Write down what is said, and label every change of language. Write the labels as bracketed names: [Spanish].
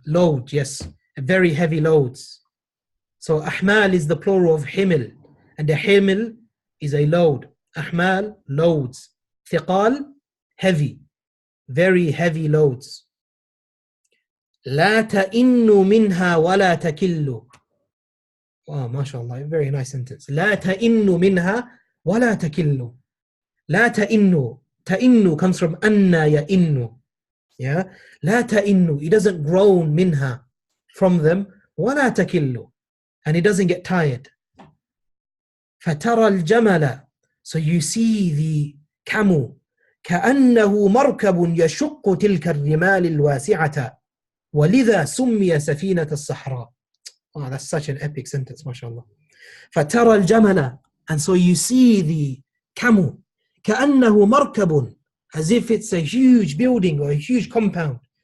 [English] Load, yes, very heavy loads. So أحمال is the plural of حمل, and the حمل is a load. أحمال, loads. ثقال, heavy, very heavy loads. [Arabic] لا تئن منها ولا تكل. [English] Oh, mashallah, very nice sentence. [Arabic] لا تئن منها ولا تكل. لا تئن. [English] تئن comes from [Arabic] أن يئن. Yeah. لا تئن. [English] It doesn't groan [Arabic] منها, [English] from them. [Arabic] ولا تكل. [English] And it doesn't get tired. [Arabic] فترى الجمل. [English] So you see the camel. [Arabic] كأنه مركب يشق تلك الرمال الواسعة. ولذا سمي سفينة الصحراء. [English] Oh, that's such an epic sentence, mashallah. [Arabic] فترى الجمل, [English] and so you see the camel. [Arabic] كأنه مركب, [English] as if it's a huge building or a huge compound.